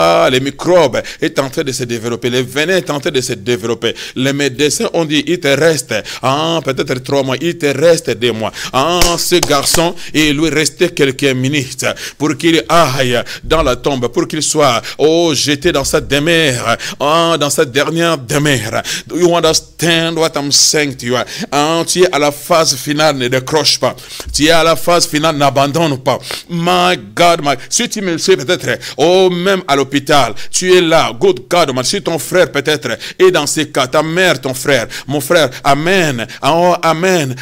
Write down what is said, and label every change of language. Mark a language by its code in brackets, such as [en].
[fr] Les microbes est en train de se développer. Les venin est en train de se développer. Les médecins ont dit, il te reste peut-être 3 mois, il te reste 2 mois. Ce garçon, il lui restait quelques minutes pour qu'il aille dans la tombe, pour qu'il soit jeté dans sa demeure, dans sa dernière demeure. [en] Do you understand what I'm saying to you? [fr] Tu es à la phase finale, ne décroche pas. Tu es à la phase finale, n'abandonne pas. [en] My God, [fr] si tu me le sais peut-être, même à l'hôpital, tu es là. [en] Good God, [fr] si ton frère peut-être est dans ces cas, ta mère, ton frère, mon frère, amen. Amen.